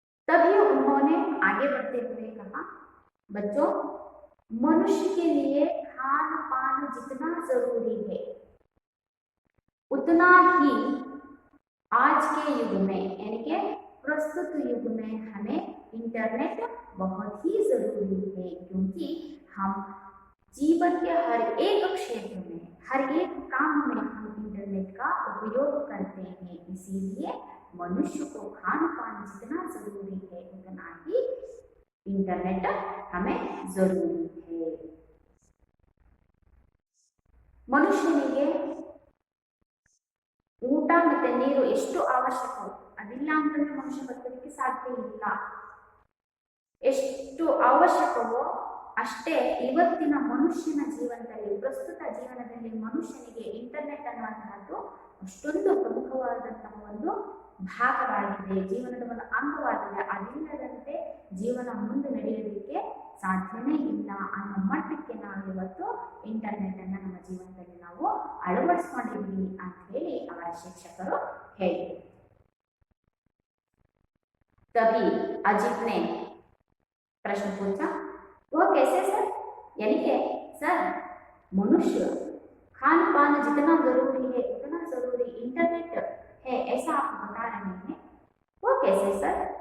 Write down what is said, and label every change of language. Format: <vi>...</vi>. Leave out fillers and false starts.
<hi>तभी उन्होंने आगे बढ़ते हुए कहा, बच्चों, मनुष्य के लिए खान पान जितना जरूरी है, उतना ही आज के युग में, यानी कि प्रस्तुत युग में, हमें इंटरनेट बहुत ही जरूरी है, क्योंकि हम जीवन के हर एक क्षेत्र में, हर एक काम में हम इंटरनेट का उपयोग करते हैं। इसीलिए मनुष्य को खान पान जितना जरूरी है, उतना ही इंटरनेट हमें जरूरी है।</hi> <kn>ಮನುಷ್ಯನಿಗೆ ಊಟ ಮತ್ತೆ ನೀರು ಎಷ್ಟು ಅವಶ್ಯಕವೋ ಅದಿಲ್ಲ ಅಂತಂದ್ರೆ ಮನುಷ್ಯ ಬದುಕಲಿಕ್ಕೆ ಸಾಧ್ಯ ಇಲ್ಲ. ಎಷ್ಟು ಅವಶ್ಯಕವೋ ಅಷ್ಟೇ ಇವತ್ತಿನ ಮನುಷ್ಯನ ಜೀವನದಲ್ಲಿ, ಪ್ರಸ್ತುತ ಜೀವನದಲ್ಲಿ ಮನುಷ್ಯನಿಗೆ ಇಂಟರ್ನೆಟ್ ಅನ್ನುವಂತಹದ್ದು ಅಷ್ಟೊಂದು ಪ್ರಮುಖವಾದಂತಹ ಒಂದು ಭಾಗವಾಗಿದೆ, ಜೀವನದ ಒಂದು ಅಂಗವಾಗಿದೆ. ಅದಿಲ್ಲದಂತೆ ಜೀವನ ಮುಂದೆ ನಡೆಯಲಿಕ್ಕೆ ಸಾಧ್ಯನೇ ಇಲ್ಲ ಅನ್ನೋ ಮಟ್ಟಕ್ಕೆ ನಾವು ಇವತ್ತು ಇಂಟರ್ನೆಟ್ ಅನ್ನ ನಮ್ಮ ಜೀವನದಲ್ಲಿ ನಾವು ಅಳವಡಿಸ್ಕೊಂಡಿದ್ದೀವಿ ಅಂತ ಹೇಳಿ ಅವರ ಶಿಕ್ಷಕರು ಹೇಳಿದರು.</kn> <hi>तभी अजीत ने प्रश्न पूछा, वो कैसे सर? यानी कि सर, मनुष्य खान पान जितना जरूरी है उतना जरूरी इंटरनेट है, ऐसा आप बता रहे हैं, वो कैसे सर?</hi>